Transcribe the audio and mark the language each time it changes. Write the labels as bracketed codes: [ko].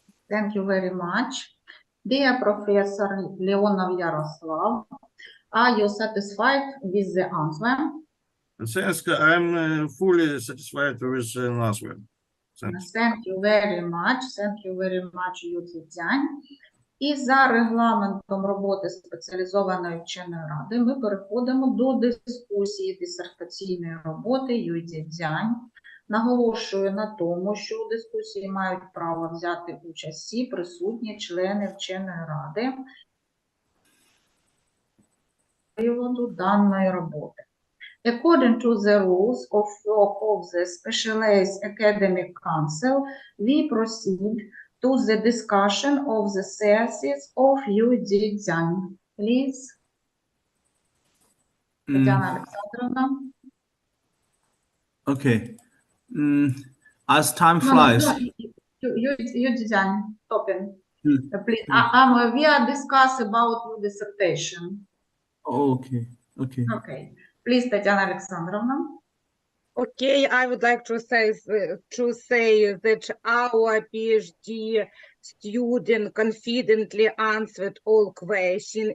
[en] Thank you very much. Dear Professor Leonov Yaroslav, are you satisfied with the answer? Thanks, I'm fully satisfied with the answer. Thanks. Thank you very much. Thank you very much, Юй Цзіцзянь. [uk] І за регламентом роботи спеціалізованої вченої ради ми переходимо до дискусії дисертаційної роботи Юй Цзіцзянь. Наголошую на тому, що у дискусії мають право взяти участь всі присутні члени вченої ради з приводу даної роботи. [en] According to the rules of the Specialized Academic Council, we proceed to the discussion of the thesis of Юй Цзіцзянь. Please, Тетяна Олександровна. Okay. As time flies. Юй Цзіцзянь, stopping. Please, we are discussing about your dissertation. Okay. Okay. Please, Tatiana Alexandrovna. Okay, I would like to say that our PhD student confidently answered all questions.